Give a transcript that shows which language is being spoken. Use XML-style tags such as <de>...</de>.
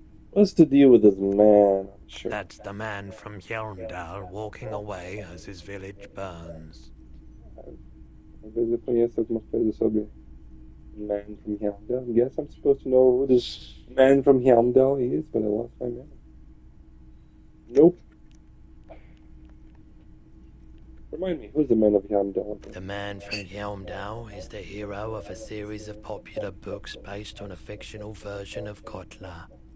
<en>What's the deal with this man? Sure. That's the man from Hjelmdal walking away as his village burns.</en> <pt>Às vezes eu conheço algumas coisas sobre man from Hjelmdal.</pt> <en>I guess I'm supposed to know who this man from Hjelmdal is, but I lost my memory. Nope. Remind me, who's the man of Hjelmdal again? The man from Hjelmdal is the hero of a series of popular books based on a fictional version of Kotler.</en>